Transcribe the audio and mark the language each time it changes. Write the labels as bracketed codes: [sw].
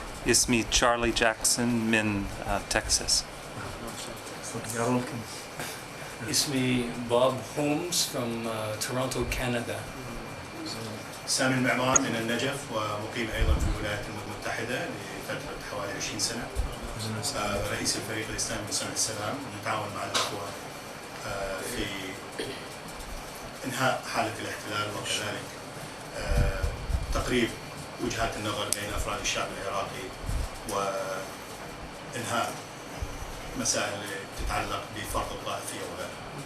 [ar] اسمي تشارلي جاكسون من تكساس. [en] You're welcome. [ar] اسمي [en] Bob Holmes from Toronto, Canada. [ar] سامي المعمار من النجف ومقيم أيضا في الولايات المتحدة لفترة حوالي 20 سنة. رئيس الفريق الإسلامي بصنع السلام، نتعاون مع الأخوة في إنهاء حالة الاحتلال وكذلك تقريب وجهات النظر بين أفراد الشعب العراقي وإنهاء مسائل تتعلق بفرض الطائفية وغيرها.